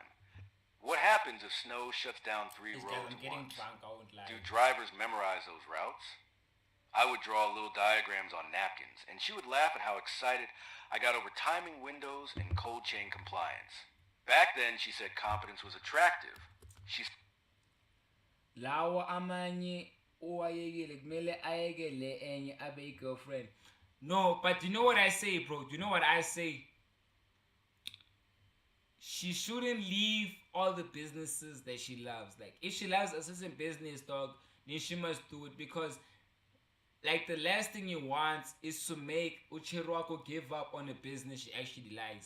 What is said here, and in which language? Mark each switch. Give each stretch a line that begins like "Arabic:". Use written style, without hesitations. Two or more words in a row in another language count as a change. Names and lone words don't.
English: What happens if snow shuts down 3 This guy, roads I'm at getting once? drunk, I won't lie. Do drivers memorize those routes? I would draw little diagrams on napkins, and she would laugh at how excited I got over timing windows and cold chain compliance. Back then, she said competence was attractive.
North Ndebele: Lawa amanye owayekile kumele ayekele enye abe i-girlfriend.
English: No, but you know what I say, bro? You know what I say? She shouldn't leave all the businesses that she loves. Like, if she loves a certain business, dog, then she must do it, because like the last thing you want is to make Uchirwako give up on a business she actually likes.